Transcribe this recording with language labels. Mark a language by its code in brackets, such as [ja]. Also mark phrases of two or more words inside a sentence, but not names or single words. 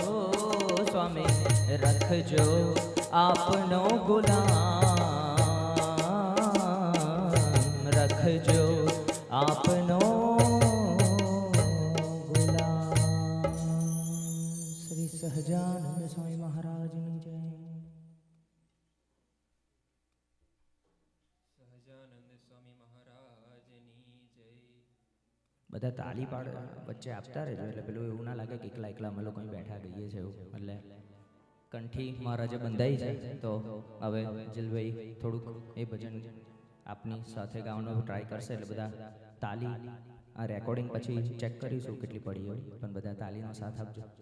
[gu] ઓ સ્વામી રખજો આપનો ગુલામ રખજો આપનો ગુલામ શ્રી સહજાનંદ સ્વામી મહારાજ ની જય સહજાનંદ સ્વામી મહારાજની જય બધા તાળી પાડ વચ્ચે આપતા રહેજો એટલે પેલું એવું ના લાગે કે એકલા એકલા અમે લોકો અહીં બેઠા ગઈએ છે એવું એટલે કંઠી મહારાજે બંધાઈ છે તો હવે જીલભાઈ થોડુંક એ ભજન આપની સાથે ગાવાનો ટ્રાય કરશે એટલે બધા તાલી આ રેકોર્ડિંગ પછી ચેક કરીશું કેટલી પડી હોય પણ બધા તાલીનો સાથ આપજો